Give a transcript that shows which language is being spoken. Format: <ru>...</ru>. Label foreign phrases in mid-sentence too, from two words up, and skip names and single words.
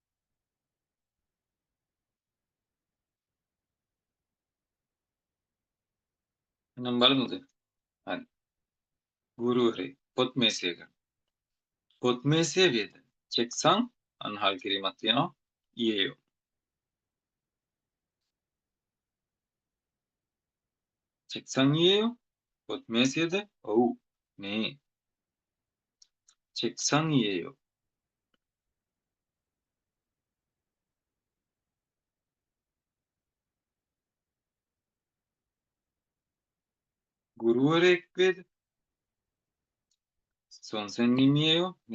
<si>එහෙනම් බලමුද? හරි. ගුරුවරයෙක් පොත් මේසයක. පොත් මේසයේ වේද. 책상 අන්න හල් කිරීමක් තියෙනවා.</si> <ko>이에요. 책상이에요?</ko> <si>පොත් මේසයද? ඔව්.</si> <ko>네. 책상이에요.</ko> <si>ගුරුවරයෙක් වේද?</si> <ko>선생님이에요? 네.</ko>